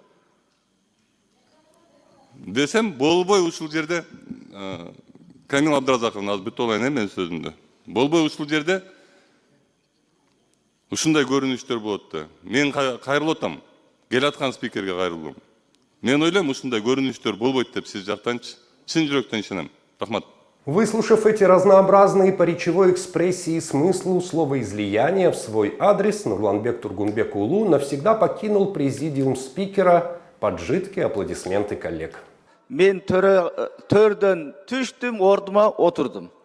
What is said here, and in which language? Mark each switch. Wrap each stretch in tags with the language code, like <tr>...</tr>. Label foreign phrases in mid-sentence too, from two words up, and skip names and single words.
<ky>Десем, болбой ушул жерде Камил Абдразаковдун азыр бүтүп алайын мен сөзүмдү. Болбой ушул жерде ушундай көрүнүштөр болот да. Мен кайрылып атам. Кел аткан спикерге кайрылдым. Мен ойлойм ушундай көрүнүштөр болбойт деп сиз жактанчы. Чын жүрөктөн ишенем. Рахмат.</ky> <ru>Выслушав эти разнообразные по речевой экспрессии и смыслу словоизлияния в свой адрес, Нурланбек Тургунбек Улу навсегда покинул президиум спикера под жидкие аплодисменты коллег.</ru> <ky>Мен төрдөн түштүм, ордума отурдум.</ky>